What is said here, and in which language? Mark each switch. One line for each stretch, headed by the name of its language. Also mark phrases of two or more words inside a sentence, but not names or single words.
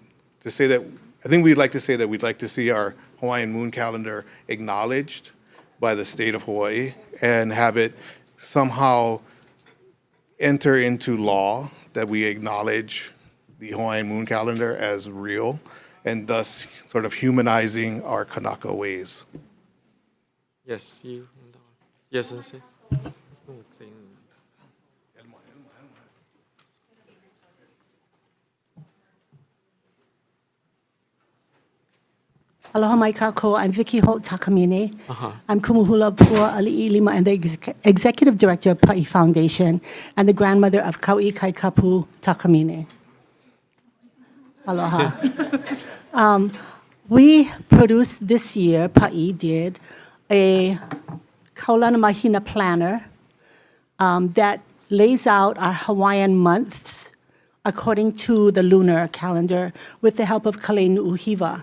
English: To say that, I think we'd like to say that we'd like to see our Hawaiian moon calendar acknowledged by the state of Hawaii and have it somehow enter into law that we acknowledge the Hawaiian moon calendar as real, and thus sort of humanizing our Kanaka ways. Yes, Yes, Sensei.
Hawaiian: Aloha mai kākou,
English: I'm Vicky Holt Takamine. I'm Kumuhula Pua Ali'ilima and the Executive Director of Pa'i Foundation and the grandmother of Kau'i Kaikapu Takamine. Aloha. We produced this year, Pa'i did, a Kaulana Mahina planner that lays out our Hawaiian months according to the lunar calendar with the help of Kale Nu'uhiwa.